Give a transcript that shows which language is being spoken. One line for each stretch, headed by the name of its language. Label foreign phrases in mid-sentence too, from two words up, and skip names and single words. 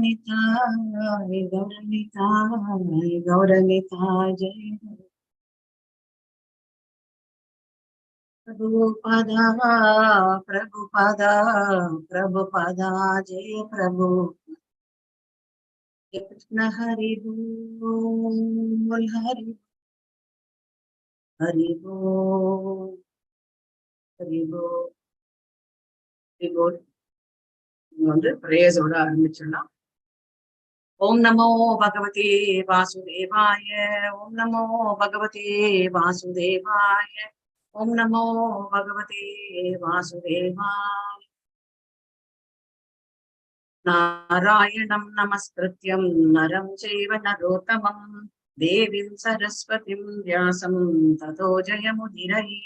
Sanskrit: Gauranitai, Gauranitai, Gauranitai, Jai Prabhupada, Prabhupada, Prabhupada, Jai Prabhu.
Bangla: Krishna Hari Bol, Hari Hari Bol, Hari Bol, Hari Bol.
Tamil: வந்து பிரேயர்ஸோட ஆரம்பிச்சிடலாம்.
Sanskrit: ॐ नमो भगवते वासुदेवाय, ॐ नमो भगवते वासुदेवाय, ॐ नमो भगवते वासुदेवाय. नारायणं नमस्कृत्यं नरं चैव नरोत्तमं देवीं सरस्वतीं व्यासं ततो जयमुदीरये.